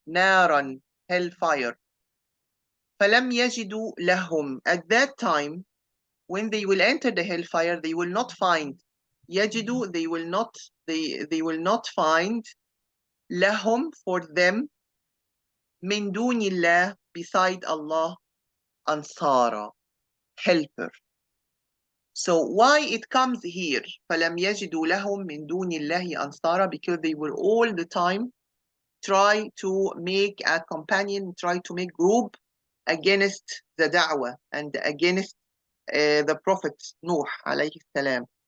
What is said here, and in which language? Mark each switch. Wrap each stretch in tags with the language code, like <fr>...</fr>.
<ar>نارا,</ar> <en>hellfire.</en> <ar>فلم يجدوا لهم,</ar> <en>at that time when they will enter the hellfire, they will not find.</en> <ar>يجدوا,</ar> <en>they will not find.</en> <ar>لهم,</ar> <en>for them.</en> <ar>من دون الله,</ar> <en>beside Allah.</en> <ar>أنصارا,</ar> <en>helper. So why it comes here?</en> <ar>فلم يجدوا لهم من دون الله أنصارا,</ar> <en>because they will all the time try to make a companion, try to make group against the da'wah and against the Prophet Nuh alayhi salam.</en>